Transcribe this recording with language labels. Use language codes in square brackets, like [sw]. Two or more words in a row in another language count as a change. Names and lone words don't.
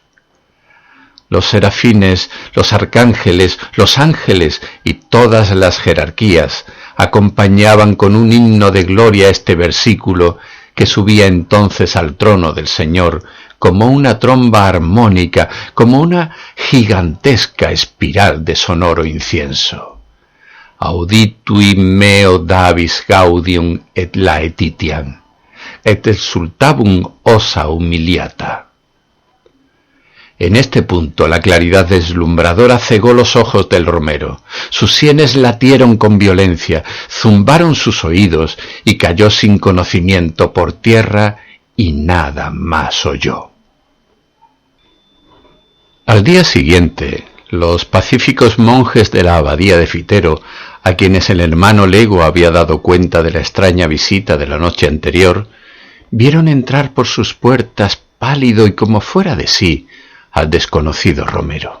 [es] Los serafines, los arcángeles, los ángeles y todas las jerarquías acompañaban con un himno de gloria este versículo que subía entonces al trono del Señor como una tromba armónica, como una gigantesca espiral de sonoro incienso. [la] Auditui meo Davis gaudium et laetitiam, et exultabum ossa humiliata. [es] En este punto la claridad deslumbradora cegó los ojos del romero, sus sienes latieron con violencia, zumbaron sus oídos y cayó sin conocimiento por tierra y nada más oyó. Al día siguiente, los pacíficos monjes de la abadía de Fitero, a quienes el hermano Lego había dado cuenta de la extraña visita de la noche anterior, vieron entrar por sus puertas pálido y como fuera de sí, al desconocido romero.